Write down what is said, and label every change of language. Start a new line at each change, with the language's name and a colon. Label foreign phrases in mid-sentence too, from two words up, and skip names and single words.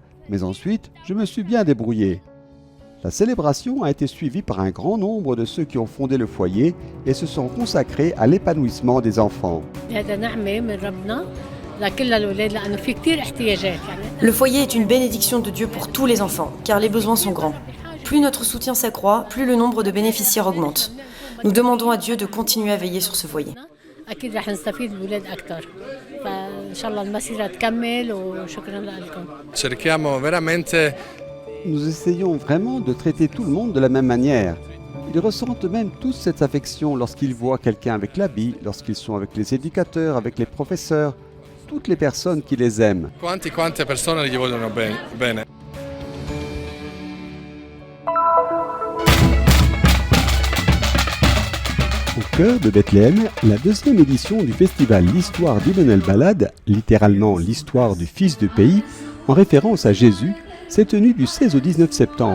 French: Mais ensuite, je me suis bien débrouillé. La célébration a été suivie par un grand nombre de ceux qui ont fondé le foyer et se sont consacrés à l'épanouissement des enfants. Le foyer est une bénédiction de Dieu pour tous les enfants, car les besoins sont grands. Plus notre soutien s'accroît, plus le nombre de bénéficiaires augmente. Nous demandons à Dieu de continuer à veiller sur ce foyer.
Italian: Cerchiamo veramente.
French: Nous essayons vraiment de traiter tout le monde de la même manière. Ils ressentent même tous cette affection lorsqu'ils voient quelqu'un avec l'habit, lorsqu'ils sont avec les éducateurs, avec les professeurs, toutes les personnes qui les aiment.
Italian: Quante persone gli vogliono bene.
French: Au cœur de Bethléem, la deuxième édition du festival L'Histoire d'Ibn el-Balad, littéralement l'histoire du fils du pays, en référence à Jésus, s'est tenue du 16 au 19 septembre.